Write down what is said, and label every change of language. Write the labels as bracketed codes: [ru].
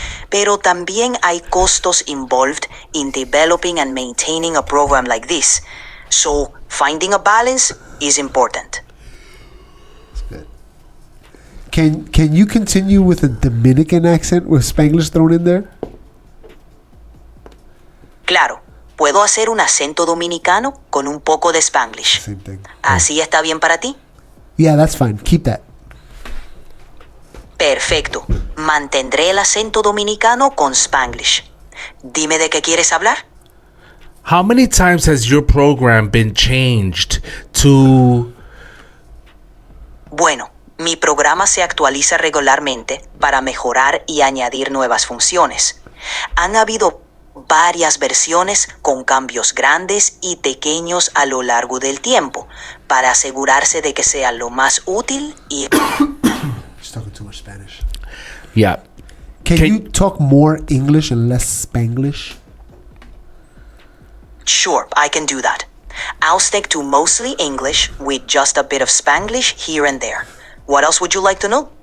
[es] pero también hay costos [en] involved in developing and maintaining a program like this. So, finding a balance is important. Can you continue with a Dominican accent with Spanglish thrown in there? [es] Claro, puedo hacer un acento dominicano con un poco de Spanglish. [en] Same thing. [es] ¿Así está bien para ti? [en] Yeah, that's fine. Keep that. [es] Perfecto. Mantendré el acento dominicano con Spanglish. Dime de qué quieres hablar. [en] How many times has your program been changed to... [es] Bueno, mi programa se actualiza regularmente para mejorar y añadir nuevas funciones. Han habido varias versiones con cambios grandes y pequeños a lo largo del tiempo para asegurarse de que sea lo más útil y... [en] She's talking too much Spanish. Yeah. Can you talk more English and less Spanglish? Sure, I can do that. I'll stick to mostly English with just a bit of Spanglish here and there. What else would you like to know?